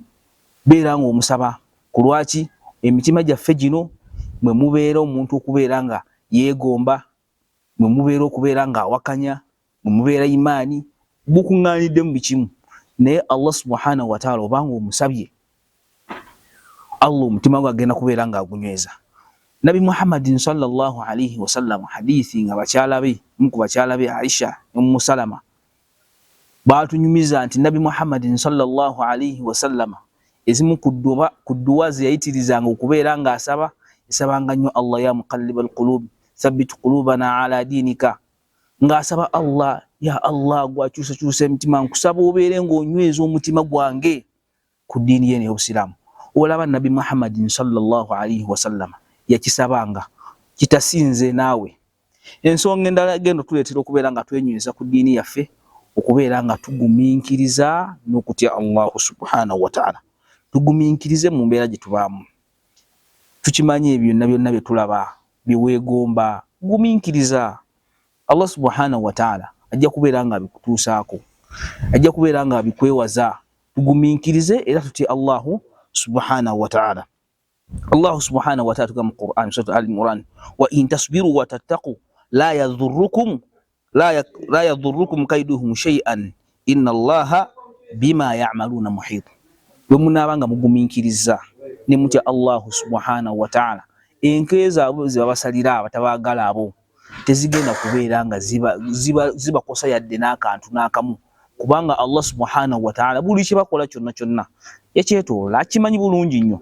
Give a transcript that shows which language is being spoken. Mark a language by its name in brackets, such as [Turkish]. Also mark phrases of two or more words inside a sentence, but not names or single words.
[Ganda] Beera nga omusaba ku lwaki emitima gyaffe gino mwe mubeera omuntu okubeera nga yeegomba, mwe mubeera okubeera nga awakanya, mwe mubeera imaani bukuŋŋaanidde mu bikimu. Naye Allah [Arabic] سبحانه وتعالى [Ganda] obanga omusabye, Allah omutima gwe agenda kubeera nga agunyweza. [Arabic] Nabi Muhammadin صلى الله عليه وسلم, [Ganda] hadithi nga bakyala be, ku bakyala be Aisha Ummu Salama baatunyumiza nti Nabi Muhammadin [Arabic] صلى الله عليه وسلم [Ganda] ezimu ku dduwa ze yayitirizanga okubeera nga asaba, esabanga nnyo Allah [Arabic] يا مقلب القلوب ثبت قلوبنا على دينك, [Ganda] ng'asaba Allah, [Arabic] يا الله [Ganda] gwakyusakyusa emitima, nkusaba obeere ng'onyweza omutima gwange ku ddiini ye ey'Obusiraamu. Olaba Nabi Muhammadin [Arabic] صلى الله عليه وسلم [Ganda] yakisabanga, kitasinze naawe. Ensonga endala egenda tuleetera okubeera nga twenyweza ku ddiini yaffe, okubeera nga tugumiikiriza n'okutya Allah [Arabic] سبحانه وتعالى. [Ganda] Tugumiikirize mu mbeera gye tubaamu. Tukimanyi ebyo byonna byonna bye tulaba, bye weegomba, gumiikiriza. Allah [Arabic] سبحانه وتعالى [Ganda] ajja kubeera nga abikutuusaako, ajja kubeera nga abikwewaza. Tugumiikirize era tutye Allah [Arabic] سبحانه وتعالى. Allah سبحانه وتعالى mu Qur'an, Surah Al-Imran, وإن تصبروا وتتقوا لا يضركم كيدهم شيئا إن الله بما يعملون محيط. [Ganda] Bwe munaabanga mugumiikiriza ne mutya Allah [Arabic] سبحانه وتعالى, [Ganda] enkeeza abo zibabasalira abatabaagala abo tezigenda kubeera nga zibakosa yadde n'akantu n'akamu, kubanga Allah [Arabic] سبحانه وتعالى [Ganda] buli kye bakola kyonna kyonna yakyetoola, akimanyi bulungi nnyo.